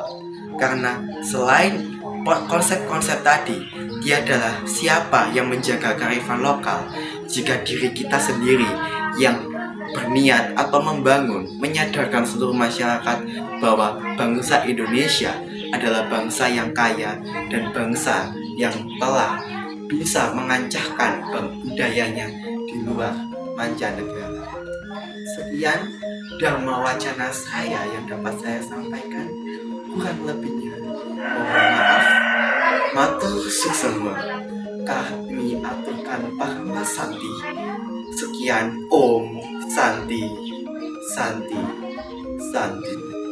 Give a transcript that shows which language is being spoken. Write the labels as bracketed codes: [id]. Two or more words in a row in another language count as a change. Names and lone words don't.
[id] Karena selain konsep-konsep tadi, dia adalah siapa yang menjaga kearifan lokal jika diri kita sendiri yang berniat atau membangun, menyadarkan seluruh masyarakat bahwa bangsa Indonesia adalah bangsa yang kaya dan bangsa yang telah bisa mengancahkan budayanya di luar mancanegara. Sekian Dharma Wacana saya yang dapat saya sampaikan. Kurang lebihnya mohon maaf. [jv] Matur suwun. [id] Kami aturkan Parma Santi. Sekian [sa] Om Santi Santi Santi.